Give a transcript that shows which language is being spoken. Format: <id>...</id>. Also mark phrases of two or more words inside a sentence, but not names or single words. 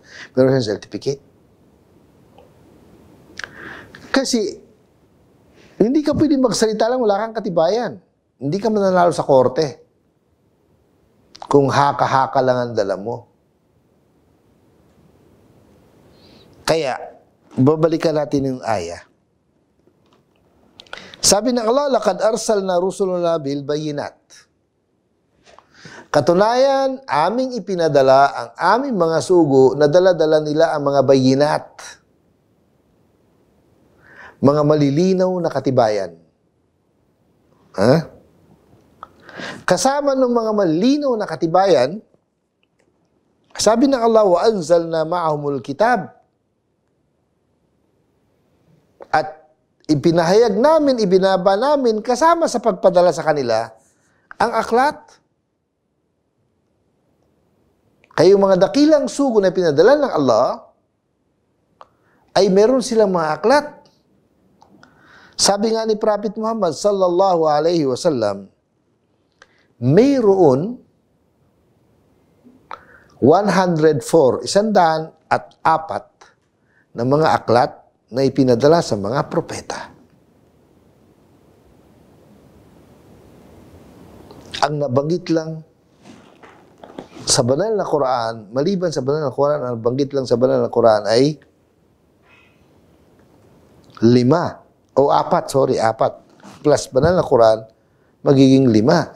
<tl>Meron siyang certificate. Kasi, hindi ka pwede magsalita lang, wala kang katibayan. Hindi ka mananalo sa korte. Kung haka-haka lang ang dala mo. Kaya, babalikan natin yung ayah. Sabi ng Allah,</tl> <ar>"لقد أرسلنا رسلنا بالبينات."</ar> <tl>Katunayan, aming ipinadala ang aming mga sugo na dala-dala nila ang mga bayyinat. Mga malilinaw na katibayan. Kasama ng mga malilinaw na katibayan, sabi ng Allah,</tl> <ar>"وأنزلنا معهم الكتاب."</ar> <tl>At ipinahayag namin, ibinaba namin, kasama sa pagpadala sa kanila, ang aklat. Kaya yung mga dakilang sugo na pinadala ng Allah, ay meron silang mga aklat. Sabi nga ni Prophet Muhammad</tl> <ar>صلى الله عليه وسلم,</ar> <tl>mayroon 104 na mga aklat na ipinadala sa mga propeta. Ang nabanggit lang sa banal na Quran, maliban sa banal na Quran, ang nabanggit lang sa banal na Quran ay 4 plus banal na Quran, magiging 5.</tl>